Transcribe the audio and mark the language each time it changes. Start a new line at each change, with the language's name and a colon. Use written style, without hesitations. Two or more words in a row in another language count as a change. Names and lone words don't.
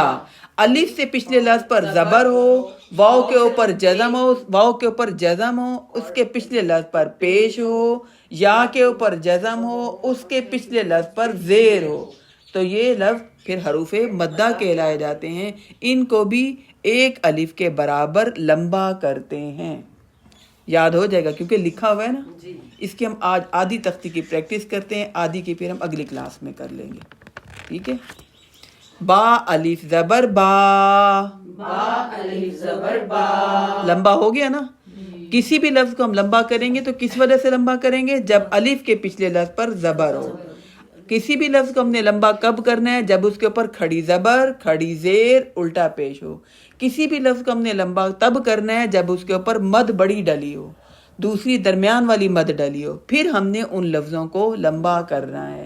Urdu: الف سے پچھلے لفظ پر زبر ہو، واو کے اوپر جزم ہو اس کے پچھلے لفظ پر پیش ہو، یا کے اوپر جزم ہو اس کے پچھلے لفظ پر زیر ہو، تو یہ لفظ پھر حروف مدہ کہلائے جاتے ہیں۔ ان کو بھی ایک الف کے برابر لمبا کرتے ہیں۔ یاد ہو جائے گا کیونکہ لکھا ہوا ہے نا۔ اس کی ہم آج آدھی تختی کی پریکٹس کرتے ہیں، آدھی کی پھر ہم اگلی کلاس میں کر لیں گے، ٹھیک ہے۔ با الف زبر با، با الف زبر با، لمبا ہو گیا نا۔ کسی بھی لفظ کو ہم لمبا کریں گے تو کس وجہ سے لمبا کریں گے؟ جب الف کے پچھلے لفظ پر زبر ہو۔ کسی بھی لفظ کو ہم نے لمبا کب کرنا ہے؟ جب اس کے اوپر کھڑی زبر، کھڑی زیر، الٹا پیش ہو۔ کسی بھی لفظ کو ہم نے لمبا تب کرنا ہے جب اس کے اوپر مد بڑی ڈلی ہو، دوسری درمیان والی مد ڈلی ہو، پھر ہم نے ان لفظوں کو لمبا کرنا ہے۔